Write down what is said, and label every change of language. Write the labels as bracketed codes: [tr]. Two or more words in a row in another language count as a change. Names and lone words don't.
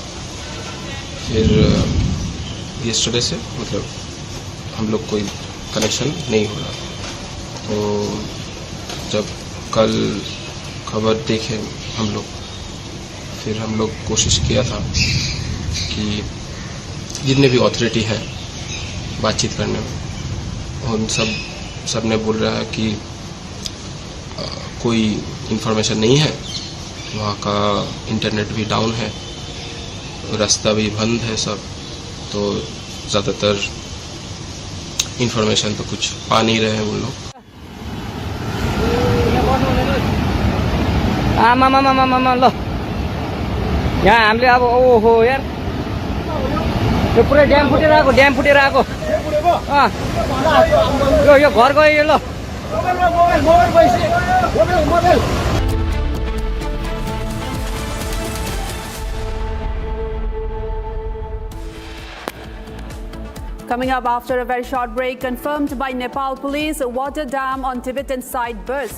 [hi] फिर यस्टरडे से मतलब हम लोग कोई कनेक्शन नहीं हो रहा, तो जब कल खबर देखे हम लोग, फिर हम लोग कोशिश किया था कि जितने भी अथॉरिटी है बातचीत करने में, उन सब ने बोल रहा है कि कोई इन्फॉर्मेशन नहीं है, वहाँ का इंटरनेट भी डाउन है, रास्ता भी बंद है सब, तो ज़्यादातर इन्फॉर्मेशन तो कुछ पा नहीं रहे हैं उन लोग। [ne] ल यहाँ हामीले अब ओहो यार, यो पुरै ड्याम फुटेर आएको यो घर गयो यो ल। [en] Coming up after a very short break, confirmed by Nepal police, a water dam on Tibetan side bursts.